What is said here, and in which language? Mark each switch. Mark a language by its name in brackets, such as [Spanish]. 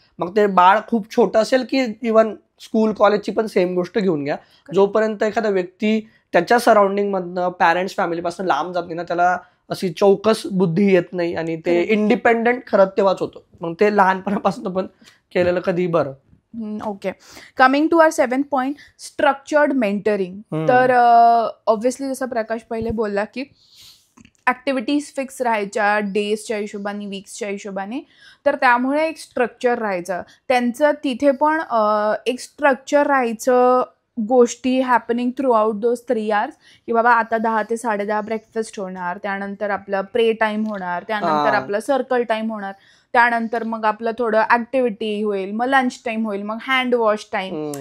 [Marathi] मग ते बाळ खूप छोटं असेल की इव्हन स्कूल कॉलेजची पण सेम गोष्ट घेऊन घ्या, जोपर्यंत एखादा व्यक्ती त्याच्या सराउंडिंग मधनं पॅरेंट्स फॅमिलीपासून लांब जात नाही ना, त्याला अशी चौकस बुद्धी येत नाही आणि ते इंडिपेंडेंट खरंच तेव्हाच होतं. मग ते लहानपणापासून पण केलेलं कधी बरं. [English] Okay, coming to our 7th point, structured mentoring. [Marathi] तर ऑब्व्हियसली जसं प्रकाश पहिले बोलला की ऍक्टिव्हिटीज फिक्स राहायच्या डेजच्या हिशोबाने, वीक्सच्या हिशोबाने, तर त्यामुळे एक स्ट्रक्चर राहायचं त्यांचं. तिथे पण एक स्ट्रक्चर राहायचं, गोष्टी [English] happening throughout those 3 hours, [Marathi] की बाबा आता 10 ते 10:30 ब्रेकफास्ट होणार, त्यानंतर आपलं प्रे टाइम होणार, त्यानंतर आपलं सर्कल टाइम होणार, त्यानंतर मग आपलं थोडं ऍक्टिव्हिटी होईल, मग लंच टाइम होईल, मग हँड वॉश टाइम.